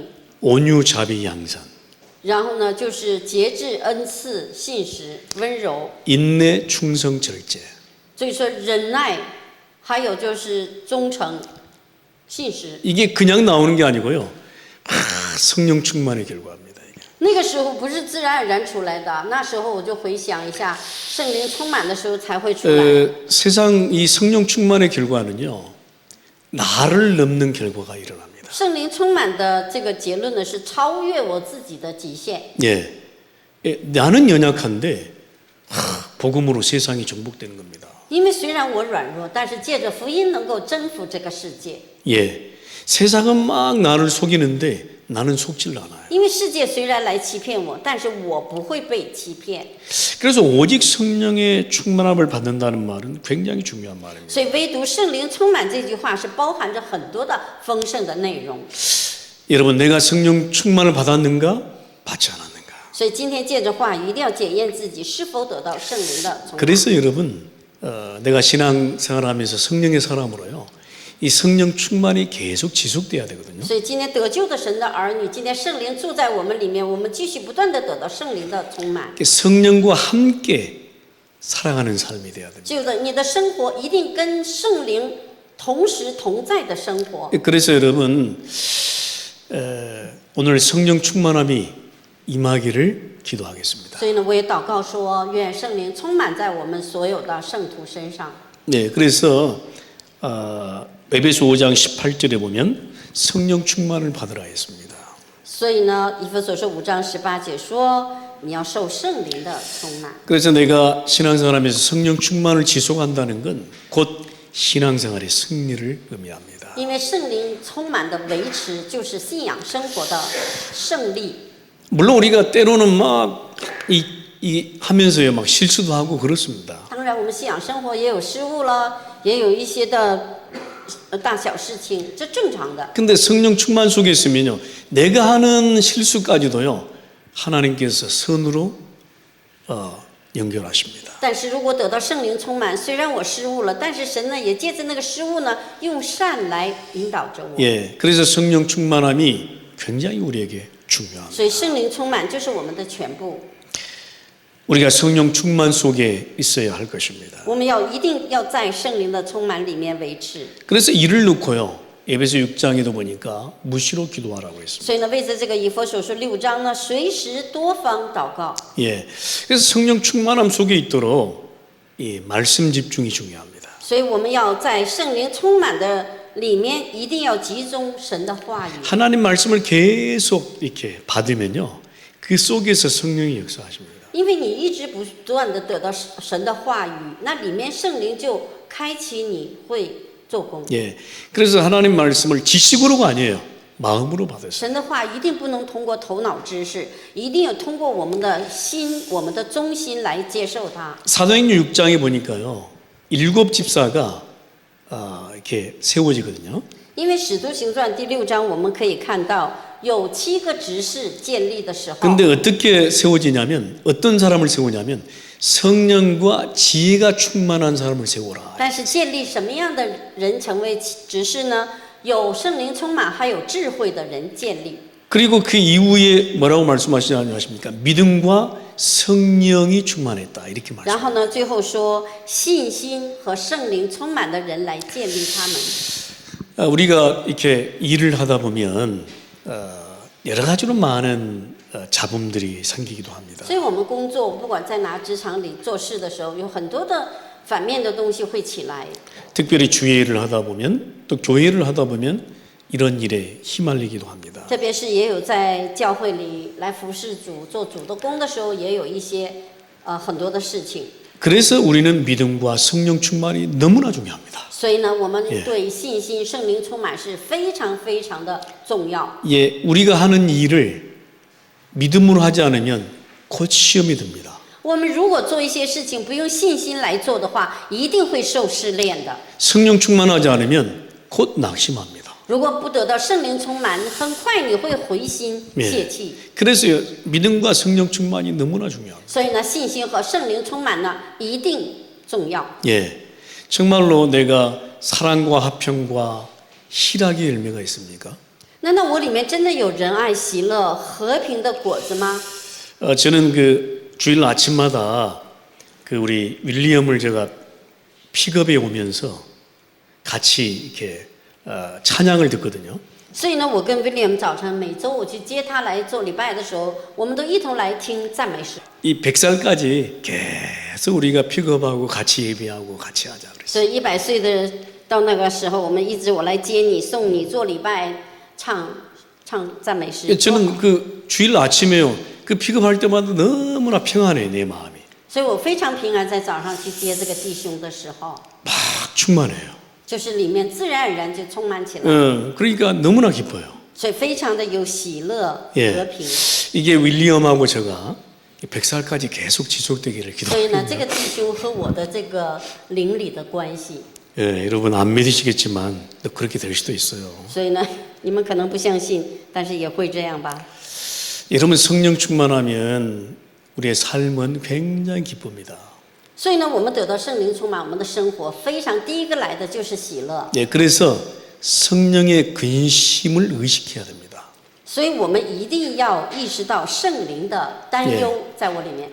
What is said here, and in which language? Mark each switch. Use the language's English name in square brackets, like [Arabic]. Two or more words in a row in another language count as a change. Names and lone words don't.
[Korean] 온유, 자비, 양산. [Chinese] 然后呢就是节制、恩赐、信实、温柔。 [Korean] 인내, 충성, 절제. [Chinese] 所以说忍耐，还有就是忠诚、信实。 [Korean] 이게 그냥 나오는 게 아니고요. 성령 충만의 결과입니다. 이게. [Chinese] 那个时候不是自然而然出来的，那时候我就回想一下，圣灵充满的时候才会出来。 [Korean] 세상 이 성령 충만의 결과는요, 나를 넘는 결과가 일어납니다. [Chinese] 圣灵充满的这个结论呢，是超越我自己的极限。 [Korean] 예, 나는 연약한데 복음으로 세상이 정복되는 겁니다. [Chinese] 因为虽然我软弱，但是借着福音能够征服这个世界。 [Korean] 예, 세상은 막 나를 속이는데 나는 속질 않아요. [Chinese] 因为世界虽然来欺骗我，但是我不会被欺骗。 [Korean] 그래서 오직 성령의 충만함을 받는다는 말은 굉장히 중요한 말입니다. [Chinese] 所以唯独圣灵充满这句话是包含着很多的丰盛的内容。 [Korean] 여러분, 내가 성령 충만을 받았는가? 받지 않았는가? [Chinese] 所以今天借着话语，一定要检验自己是否得到圣灵的充满。 [Korean] 그래서 여러분, 내가 신앙생활하면서 성령의 사람으로요, 이 성령 충만이 계속 지속돼야 되거든요. [Chinese] 所以今天得救的神的儿女，今天圣灵住在我们里面，我们继续不断的得到圣灵的充满。 [Korean] 성령과 함께 살아가는 삶이 돼야 됩니다. [Chinese] 就是你的生活一定跟圣灵同时同在的生活。 [Korean] 그래서 여러분, 오늘 성령 충만함이 임하기를 기도하겠습니다. [Chinese] 所以呢，我也祷告说，愿圣灵充满在我们所有的圣徒身上。 [Korean] 네, 그래서 에베소 5장 18절에 보면 성령 충만을 받으라 했습니다. [Chinese] 所以呢，以弗所书5章18节说，你要受圣灵的充满。 [Korean] 그래서 내가 신앙생활하면서 성령 충만을 지속한다는 건 곧 신앙생활의 승리를 의미합니다. [Chinese] 因为圣灵充满的维持，就是信仰生活的胜利。 [Korean] 물론 우리가 때로는 막 하면서요, 막 실수도 하고 그렇습니다. [Chinese] 当然，我们信仰生活也有失误了，也有一些的大小事情，这正常的。 [Korean] 근데 성령 충만 속에 있으면요, 내가 하는 실수까지도요, 하나님께서 선으로 연결하십니다. [Chinese] 但是如果得到圣灵充满，虽然我失误了，但是神呢也借着那个失误呢，用善来引导着我。 [Korean] 예, 그래서 성령 충만함이 굉장히 우리에게 중요합니다. [Chinese] 所以圣灵充满就是我们的全部。 [Korean] 우리가 성령 충만 속에 있어야 할 것입니다. [Chinese] 我们一定要在圣灵的充满里面维持。 [Korean] 그래서 이를 놓고요, 에베소 6장에도 보니까 무시로 기도하라고 했습니다. [Chinese] 所以呢，为着这个以弗所书6章呢，随时多方祷告。 [Korean] 예, 그래서 성령 충만함 속에 있도록 이 말씀 집중이 중요합니다. [Chinese] 所以我们要在圣灵充满的里面，一定要集中神的话语。 [Korean] 하나님 말씀을 계속 이렇게 받으면요, 그 속에서 성령이 역사하십니다. [Chinese] 因为你一直不断的得到神的话语，那里面圣灵就开启你会做工。 [Korean] 예, 그래서 하나님 말씀을 지식으로가 아니에요, 마음으로 받으세요. [Chinese] 神的话一定不能通过头脑知识，一定要通过我们的心、我们的中心来接受它。 [Korean] 사도행전 6장에 보니까요, 7 집사가 이렇게 세워지거든요. [Chinese] 因为《使徒行传》第6章我们可以看到有7个执事建立的时候， [Korean] 근데 어떻게 세워지냐면 어떤 사람을 세우냐면 성령과 지혜가 충만한 사람을 세워라. [Chinese] 但是建立什么样的人成为执事呢？有圣灵充满还有智慧的人建立。 [Korean] 그리고 그 이후에 뭐라고 말씀하시냐십니까? 믿음과 성령이 충만했다 이렇게 [Chinese] 然 [Korean] 말씀. [Chinese] 后呢，最后说信心和圣灵充满的人来建立他们。 [Korean] 우리가 이렇게 일을 하다 보면 여러 가지로 많은 잡음들이 생기기도 합니다. [Chinese] 所以我们工作，不管在哪职场里做事的时候，有很多的反面的东西会起来。 [Korean] 특별히 주의 일을 하다 보면 또 교회를 하다 보면 이런 일에 휘말리기도 합니다. [Chinese] 特别是也有在教会里来服侍主、做主的工的时候，也有一些很多的事情。 [Korean] 그래서 우리는 믿음과 성령 충만이 너무나 중요합니다. [Chinese] 所以呢，我们对信心、圣灵充满是非常非常的重要。 [Korean] 예, 우리가 하는 일을 믿음으로 하지 않으면 곧 시험이 듭니다. [Chinese] 我们如果做一些事情不用信心来做的话，一定会受试炼的。 [Korean] 성령 충만하지 않으면 곧 낙심합니다. [Chinese] 如果不得到圣灵充满，很快你会灰心泄气。 [Korean] 그래서 믿음과 성령 충만이 너무나 중요합니다. [Chinese] 所以呢，信心和圣灵充满呢，一定重要。 [Korean] 예, 정말로 내가 사랑과 화평과 희락의 열매가 있습니까? [Chinese] 难道我里面真的有仁爱、喜乐、和平的果子吗？ [Korean] 저는 그 주일 아침마다 그 우리 윌리엄을 제가 픽업해 오면서 같이 이렇게 찬양을 듣거든요. [Chinese] 所以呢，我跟 William 早晨每周我去接他来做礼拜的时候，我们都一同来听赞美诗。 [Korean] 이 100살까지 계속 우리가 픽업하고 같이 예배하고 같이 하자 그랬어요. [Chinese] 所以100岁的到那个时候，我们一直我来接你、送你做礼拜、唱赞美诗。 [Korean] 저는 그 주일 아침에요. 그 픽업할 때마다 너무나 평안해 내 마음이. [Chinese] 所以我非常平安，在早上去接这个弟兄的时候， [Korean] 막 충만해요. [Chinese] 就是里面自然而然就充满起来， [Korean] 그러니까 너무나 기뻐요. [Chinese] 所以非常的有喜乐、 [Korean] 예. [Chinese] 和平。 [Korean] 이게 윌리엄하고 제가 100살까지 계속 지속되기를 [Chinese] 所以呢，这 [Korean] 기도합니다. [Chinese] 个弟兄和我的这个邻里的关系， [Korean] 예, 여러분 안 믿으시겠지만 또 그렇게 될 수도 있어요. [Chinese] 所以呢，你们可能不相信，但是也会这样吧。 [Korean] 여러분 성령 충만하면 우리의 삶은 굉장히 기쁩니다. [Chinese] 所以呢，我们得到圣灵充满，我们的生活非常第一个来的就是喜乐。 [Korean] 예, 그래서 성령의 근심을 의식해야 됩니다. [Chinese] 所以我们一定要意识到圣灵的担忧在我里面。